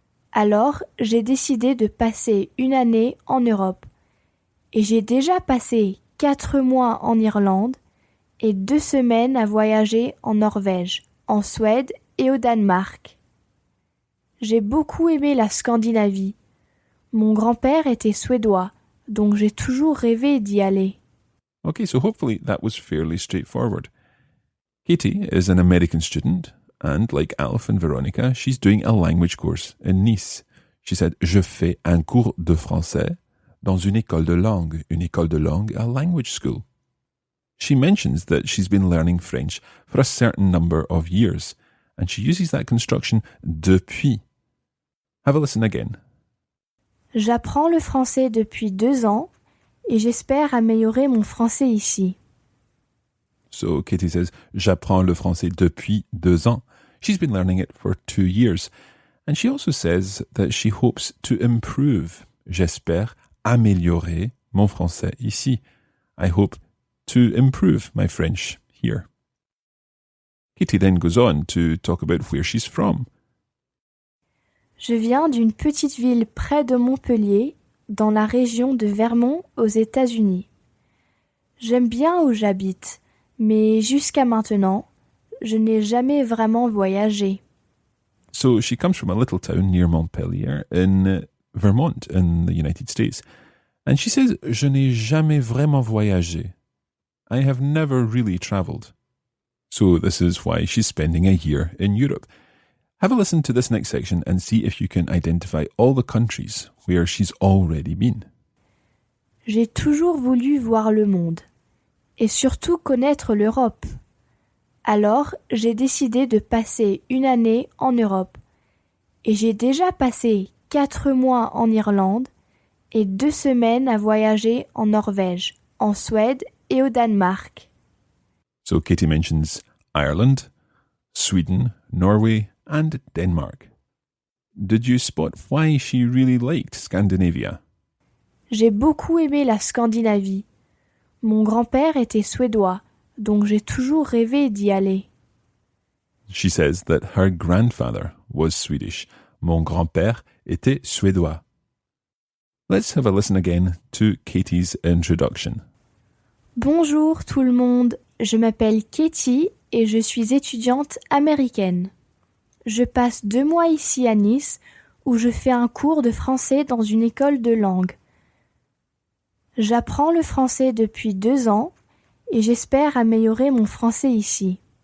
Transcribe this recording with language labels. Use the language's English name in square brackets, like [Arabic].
[French] Alors, j'ai décidé de passer une année en Europe, et j'ai déjà passé 4 mois en Irlande, et 2 semaines à voyager en Norvège, en Suède et au Danemark. J'ai beaucoup aimé la Scandinavie. Mon grand-père était suédois, donc j'ai toujours rêvé d'y aller. [English] Okay, so hopefully that was fairly straightforward. Katie is an American student, and like Alf and Veronica, she's doing a language course in Nice. She said, [French] je fais un cours de français dans une école de langue, [English] a language school. She mentions that she's been learning French for a certain number of years, and she uses that construction depuis. Have a listen again. [French] J'apprends le français depuis 2 ans et j'espère améliorer mon français ici. [English] So Katie says, [French] j'apprends le français depuis 2 ans. [English] She's been learning it for 2 years. And she also says that she hopes to improve. [French] J'espère améliorer mon français ici. [English] I hope to improve my French here. Katie then goes on to talk about where she's from. [French] Je viens d'une petite ville près de Montpellier, dans la région de Vermont aux États-Unis. J'aime bien où j'habite, mais jusqu'à maintenant, je n'ai jamais vraiment voyagé. [English] So she comes from a little town near Montpelier in Vermont in the United States. And she says, [French] je n'ai jamais vraiment voyagé. [English] I have never really travelled. So this is why she's spending a year in Europe. Have a listen to this next section and see if you can identify all the countries where she's already been. [French] J'ai toujours voulu voir le monde, et surtout connaître l'Europe. Alors, j'ai décidé de passer une année en Europe, et j'ai déjà passé 4 mois en Irlande et 2 semaines à voyager en Norvège, en Suède et au Danemark. [English] So Katie mentions Ireland, Sweden, Norway, and Denmark. did you spot why she really liked Scandinavia? [French] J'ai beaucoup aimé la Scandinavie. Mon grand-père était suédois, donc j'ai toujours rêvé d'y aller. [English] She says that her grandfather was Swedish. [French] Mon grand-père était suédois. [English] Let's have a listen again to Katie's introduction. [French] Bonjour tout le monde, je m'appelle Katie et je suis étudiante américaine. Je passe 2 mois ici à Nice où je fais un cours de français dans une école de langue. J'apprends le français depuis 2 ans et j'espère améliorer mon français ici.